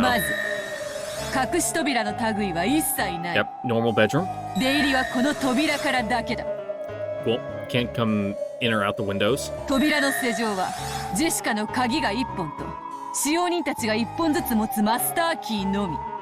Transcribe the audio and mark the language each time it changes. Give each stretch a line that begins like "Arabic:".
Japanese: まず、隠し扉の類は一切ない。
English: Yep. Normal bedroom.
Japanese: 出入りはこの扉からだけだ。
English: Cool. Can't come in or out the windows.
Japanese: 扉の施錠はジェシカの鍵が1本と使用人たちが1本ずつ持つマスターキーのみ。